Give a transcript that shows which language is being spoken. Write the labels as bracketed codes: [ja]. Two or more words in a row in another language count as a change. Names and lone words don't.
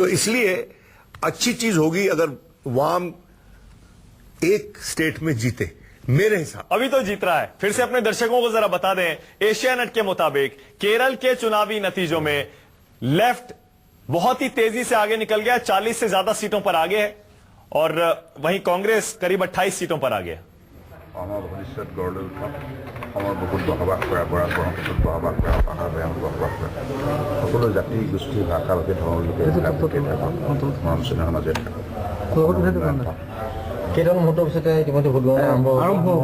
[hi] तो इसलिए अच्छी चीज होगी अगर वाम एक स्टेट में जीते, मेरे हिसाब। अभी तो जीत रहा है। फिर से अपने दर्शकों को जरा बता दें, एशियानेट के मुताबिक केरल के चुनावी नतीजों में लेफ्ट बहुत ही तेजी से आगे निकल गया, 40 से ज्यादा सीटों पर आगे है, और वहीं कांग्रेस करीब 28 सीटों पर आगे है। [as] ভৱিষ্যত গঢ়লৈ উঠক। অসমৰ বুকুত বসবাস কৰা, ব্ৰহ্মপুত্ৰত বসবাস কৰা, পাহাৰ ভৈয়ামত বসবাস কৰা সকলো জাতি গোষ্ঠী ভাষা ভাষী ধৰ্মৰ লোকে মিলাপ্ৰীতিৰে থাকক, মৰম চেনেহৰ মাজে থাকক। কেইটামান মুহূৰ্তৰ পিছতে ইতিমধ্যে ভোট গণনা আৰম্ভ হ'ব।